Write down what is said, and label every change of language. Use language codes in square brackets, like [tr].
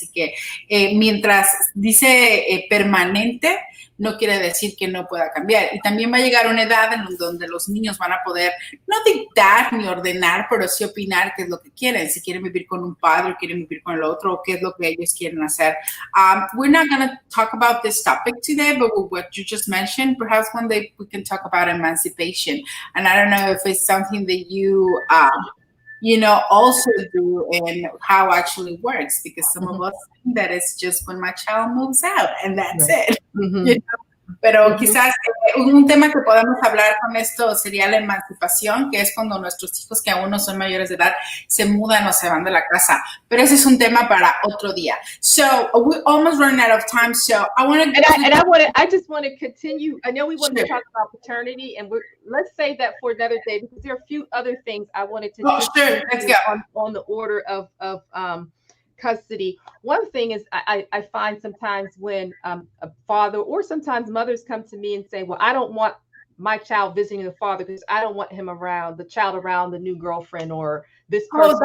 [es] Así que mientras dice permanente, no quiere decir que no pueda cambiar. Y también va a llegar una edad en donde los niños van a poder no dictar ni ordenar, pero sí opinar qué es lo que quieren. Si quieren vivir con un padre, quieren vivir con el otro, o qué es lo que ellos quieren hacer. [en] We're not going to talk about this topic today, but with what you just mentioned, perhaps one day we can talk about emancipation. And I don't know if it's something that you also do and how actually works, because some of us think that it's just when my child moves out and that's it. [es] Pero quizás un tema que podemos hablar con esto sería la emancipación, que es cuando nuestros hijos que aún no son mayores de edad se mudan o se van de la casa. Pero ese es un tema para otro día. [en] So we're almost running out of time. So I want to. I just want to continue. I know we want to talk about paternity, and let's save that for another day because there are a few other things I wanted to. Let's go on the order of custody. One thing is I find sometimes when a father or sometimes mothers come to me and say, well, I don't want my child visiting the father because I don't want him around the child around the new girlfriend or this person.